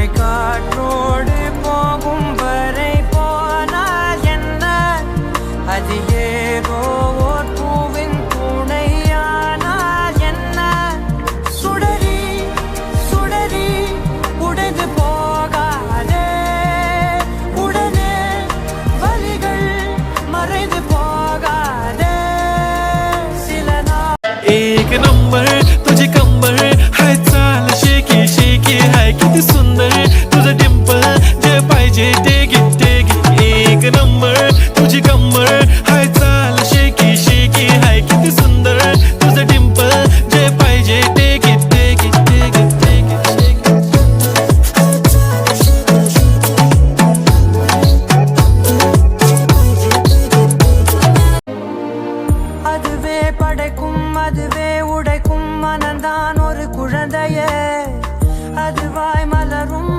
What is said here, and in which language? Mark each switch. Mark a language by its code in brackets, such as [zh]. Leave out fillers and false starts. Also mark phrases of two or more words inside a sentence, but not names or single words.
[ta] காற்றோடு போகும் வரை போனால் என்ன அது ஏதோ ஓர் பூவின் துணையானால் என்ன சுடரி சுடரி உடைந்து போகாதே உடனே வலிகள் மறைந்து போகாதே சில நாள் [mr] एक नंबर तुझे कंबर हाय चाल शेकी शेकी हाय किती सुंदर तुझं डिंपल जे पाहिजे [en] take it [mr] एक नंबर तुझी कंबर हाय चाल शेकी शेकी हाय किती सुंदर तुझं डिंपल जे पाहिजे [en] take it [ta] அதுவே படைக்கும் அதுவே உடைக்கும் மனந்தான் ஒரு குழந்தையே அதுவாய் மலரும்